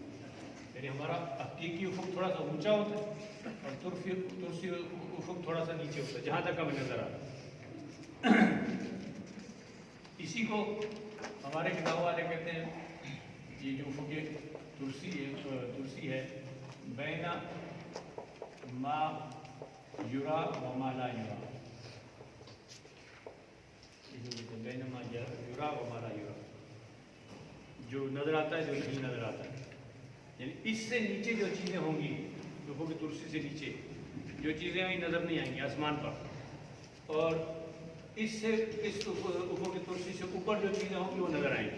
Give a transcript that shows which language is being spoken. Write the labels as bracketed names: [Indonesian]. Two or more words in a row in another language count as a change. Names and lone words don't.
[Urdu] یعنی ہمارا حقیقی افق تھوڑا سا اونچا ہوتا ہے اور ترسی افق تھوڑا سا نیچے ہوتا ہے، جہاں تک ہمیں نظر آ رہا ہے. اسی کو ہمارے کتاب والے کہتے ہیں یہ جو افق ترسی ہے [Arabic] بین ما یرا و ما لا یرا، بین ما یرا و ما لا یرا، [Urdu] جو نظر آتا ہے جو نہیں نظر آتا ہے. یعنی اس سے نیچے جو چیزیں ہوں گی، افق ترسی سے نیچے جو چیزیں ہمیں نظر نہیں آئیں گی آسمان پر، اور اس سے اس افق ترسی سے اوپر جو چیزیں ہوں گی وہ نظر آئیں گی.